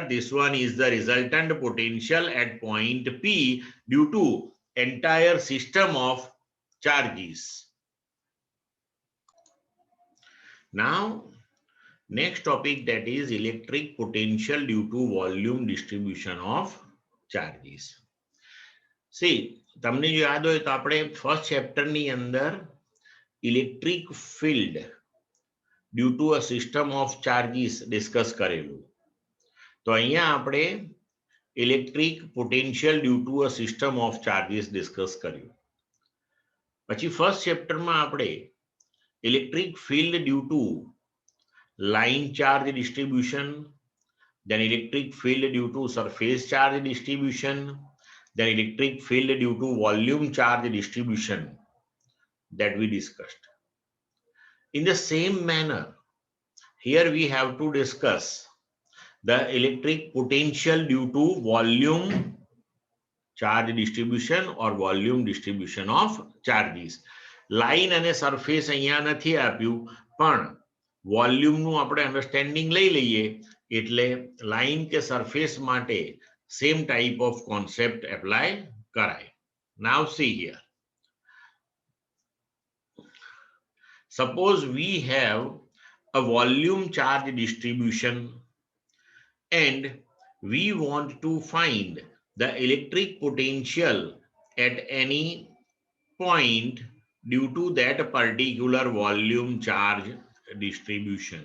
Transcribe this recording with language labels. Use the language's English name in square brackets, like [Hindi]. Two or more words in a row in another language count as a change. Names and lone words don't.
[English] This one is the resultant potential at point P due to entire system of charges. Now, next topic, that is electric potential due to volume distribution of charges. See, [Gujarati] તમને જો યાદ હોય તો આપણે [English] first chapterની [Gujarati] અંદર [English] electric field due to a system of charges discuss [Gujarati] કરેલું. તો અહીંયા આપણે [English] electric potential due to a system of charges discuss [Gujarati] કર્યું. પછી [English] first chapterમાં [Gujarati] આપણે [English] electric field due to line charge distribution, then electric field due to surface charge distribution, the electric field due to volume charge distribution that we discussed. In the same manner, here we have to discuss the electric potential due to volume charge distribution or volume distribution of charges. [Gujarati] Line અને surface અહીંયા નથી આપ્યું, પણ વોલ્યુમ નું આપણે અંડરસ્ટેન્ડિંગ લઈ લઈએ એટલે લાઈન કે સરફેસ માટે [English] same type of concept apply [Gujarati] કરાય. [English] Now see here. Suppose we have a volume charge distribution and we want to find the electric potential at any point due to that particular volume charge distribution.